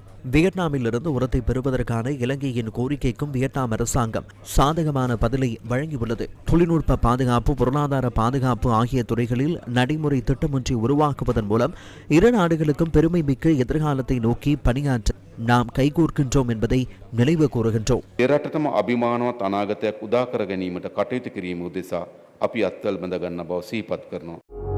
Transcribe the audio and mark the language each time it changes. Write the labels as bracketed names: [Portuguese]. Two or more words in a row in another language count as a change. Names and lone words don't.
[Tamil] வியட்நாமில் இருந்து உரத்தை பெறுவதற்கான இலங்கையின் கோரிக்கைக்கும் வியட்நாம் அரசாங்கம் சாதகமான பதிலை வழங்கியுள்ளது. தொழில்நுட்ப பாதுகாப்பு, பொருளாதார பாதுகாப்பு ஆகிய துறைகளில் நடைமுறை திட்டம் ஒன்றை உருவாக்குவதன் மூலம் இரு நாடுகளுக்கும் பெருமை மிக்க எதிர்காலத்தை நோக்கி பணியாற்ற நாம் கைகோர்க்கின்றோம் என்பதை நினைவு கூறுகின்றோம். [Sinhala] එරටටම අභිමානවත් අනාගතයක් උදා කර ගැනීමට කටයුතු කිරීම උදෙසා අපි අත්වල බඳ ගන්න බව සිහිපත් කරනවා.